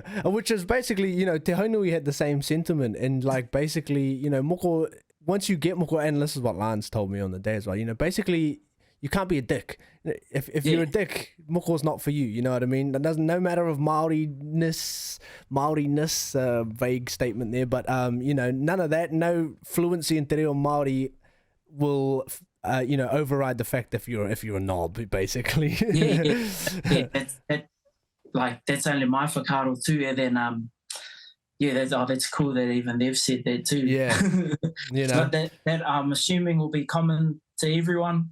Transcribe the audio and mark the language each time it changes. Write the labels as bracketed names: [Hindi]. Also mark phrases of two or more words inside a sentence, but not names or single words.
[English] Which is basically, Te Haunui had the same sentiment, and like basically, moko, once you get moko, and this is what Lance told me on the day as well, basically you can't be a dick. If you're a dick, moko's not for you, you know what I mean? That doesn't, no matter of Māoriness, vague statement there, but none of that, no fluency in [Māori] te reo Māori [English] will override the fact if you're a knob, basically. That's only my whakaaro too. And then that's cool that even they've said that too. Yeah. But that I'm assuming will be common to everyone.